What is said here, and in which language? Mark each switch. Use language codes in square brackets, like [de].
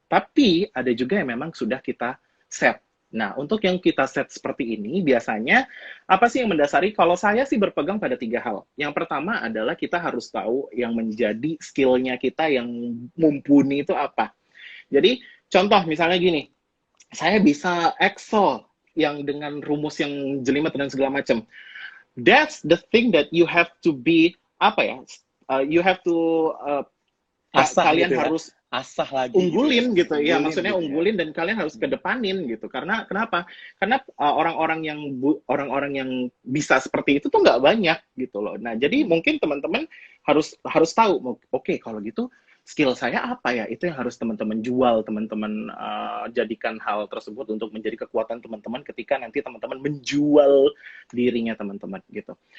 [id] Tapi ada juga yang memang sudah kita set. Nah, untuk yang kita set seperti ini biasanya apa sih yang mendasari? Kalau saya sih berpegang pada 3 hal. Yang pertama adalah kita harus tahu yang menjadi skill-nya kita yang mumpuni itu apa. Jadi contoh misalnya gini, saya bisa Excel yang dengan rumus yang jelimet dan segala macam. [en] That's the thing that you have to be you have to [id] kalian gitu harus asah lagi unggulin gitu ya, maksudnya gitu unggulin dan kalian harus kedepanin gitu. Karena kenapa? Karena orang-orang yang bisa seperti itu tuh nggak banyak gitu loh. Nah, jadi mungkin teman-teman harus tahu, oke, kalau gitu skill saya apa ya? Itu yang harus teman-teman jual, teman-teman jadikan hal tersebut untuk menjadi kekuatan teman-teman ketika nanti teman-teman menjual dirinya teman-teman gitu.